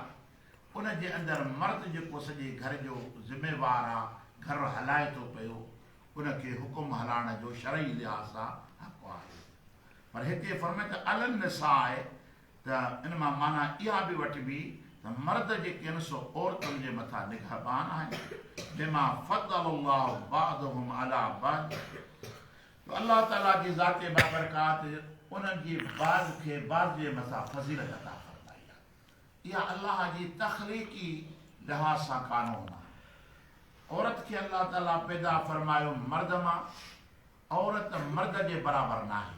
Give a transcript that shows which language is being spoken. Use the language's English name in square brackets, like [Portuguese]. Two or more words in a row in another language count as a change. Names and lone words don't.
[Sindhi] उन जे अंदरि मर्द जेको सॼे घर जो ज़िम्मेवार आहे, घर हलाए थो पियो, उनखे हुकुम हलाइण जो शरई लिहाज़ सां हक़ आहे। पर हिते फरमाए त [Arabic] على النساء, [Sindhi] त इन मां माना इहा बि वठिबी त मर्द जेके आहिनि सो औरतुनि जे मथां निगहबान आहिनि। [Arabic] بما فضل الله بعضهم على بعض, [Sindhi] अल्लाह ताला जी ज़ाते बाबरकात उन्हनि जी बाज़ खे बाज़ जे मथां फज़ीलत अता फरमाई आहे। इहा अल्लाह जी तख़लीक़ी लिहाज़ सां कानून आहे। औरत खे अल्लाह ताला पैदा फरमायो मर्द मां, औरत मर्द जे बराबरि न आहे।